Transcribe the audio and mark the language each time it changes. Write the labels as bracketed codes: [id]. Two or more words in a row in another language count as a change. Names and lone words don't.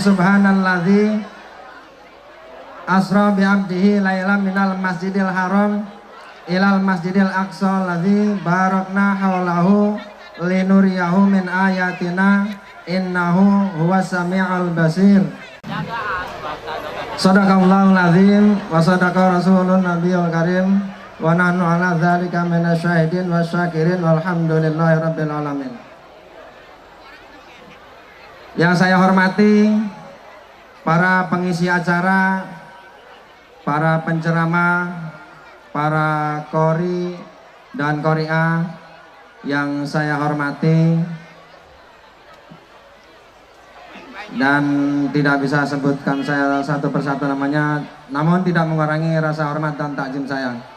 [ar] سبحان الذي أسرى بعبده ليلا من المسجد الحرام إلى المسجد الأقصى الذي باركنا حوله لنريه من آياتنا إنه هو السميع البصير. صدق الله العظيم وصدق رسوله النبي الكريم ونحن على ذلك من الشاهدين والشاكرين والحمد لله رب العالمين. [id] Yang saya hormati para pengisi acara, para penceramah, para qori dan qori'ah yang saya hormati dan tidak bisa sebutkan saya satu persatu namanya, namun tidak mengurangi rasa hormat dan takzim saya.